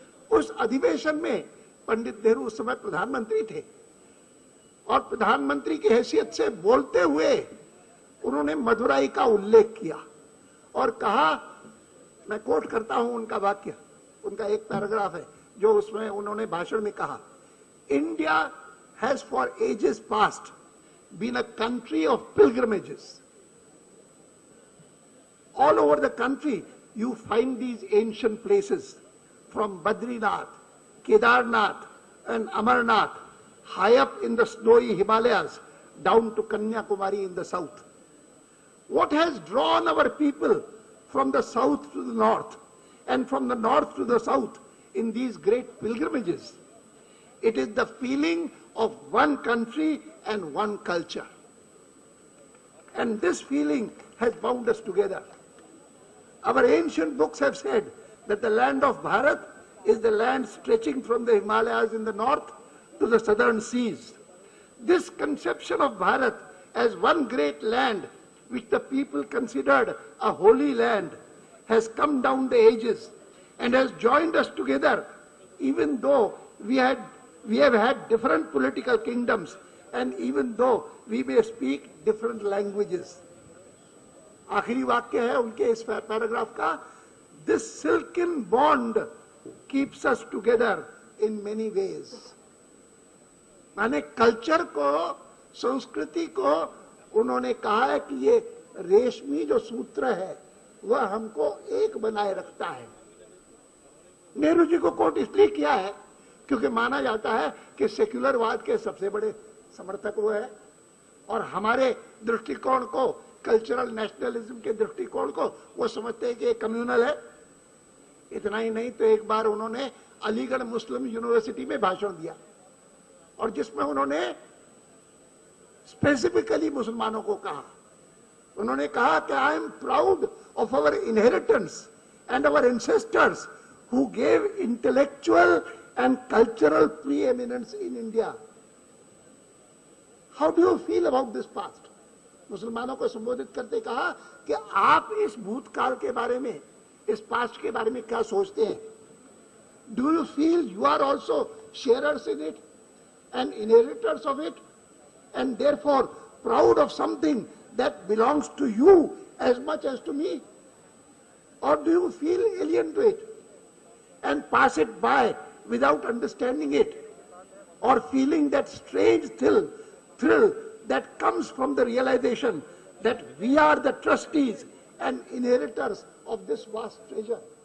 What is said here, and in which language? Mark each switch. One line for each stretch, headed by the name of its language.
Hindi: उस अधिवेशन में पंडित नेहरू उस समय प्रधानमंत्री थे और प्रधानमंत्री की हैसियत से बोलते हुए उन्होंने मदुराई का उल्लेख किया और कहा, मैं कोट करता हूं उनका वाक्य, उनका एक पैराग्राफ है जो उसमें उन्होंने भाषण में कहा, India has for ages past been a country of पिलग्रिमेजेस।
English: All over the country you find these ancient places from Badrinath, Kedarnath and Amarnath, high up in the snowy Himalayas down to Kanyakumari in the south. What has drawn our people from the south to the north and from the north to the south in these great pilgrimages? It is the feeling of one country and one culture. And this feeling has bound us together. Our ancient books have said that the land of Bharat is the land stretching from the Himalayas in the north to the southern seas. This conception of Bharat as one great land which the people considered a holy land has come down the ages and has joined us together, even though we have had different political kingdoms and even though we may speak different languages.
Hindi: आखिरी वाक्य है उनके इस paragraph का,
English: this silken bond keeps us together in many ways.
Hindi: माने culture को, संस्कृति को उन्होंने कहा है कि ये रेशमी जो सूत्र है वह हमको एक बनाए रखता है. नेहरू जी को कोट इसलिए किया है क्योंकि माना जाता है कि सेक्युलरवाद के सबसे बड़े समर्थक वो है और हमारे दृष्टिकोण को, कल्चरल नेशनलिज्म के दृष्टिकोण को वो समझते हैं कि ये कम्युनल है, इतना ही नहीं तो एक बार उन्होंने अलीगढ़ मुस्लिम यूनिवर्सिटी में भाषण दिया और जिसमें उन्होंने स्पेसिफिकली मुसलमानों को कहा, उन्होंने कहा कि
English: I am proud of our inheritance and our ancestors who gave intellectual and cultural preeminence in India. How do you feel about this past?
Hindi: मुसलमानों को संबोधित करते कहा कि आप इस भूतकाल के बारे में, इस पास्ट के बारे में क्या सोचते हैं?
English: Do you feel you are also sharers in it and inheritors of it, and therefore proud of something that belongs to you as much as to me? Or do you feel alien to it and pass it by without understanding it, or feeling that strange thrill that comes from the realization that we are the trustees and inheritors of this vast treasure?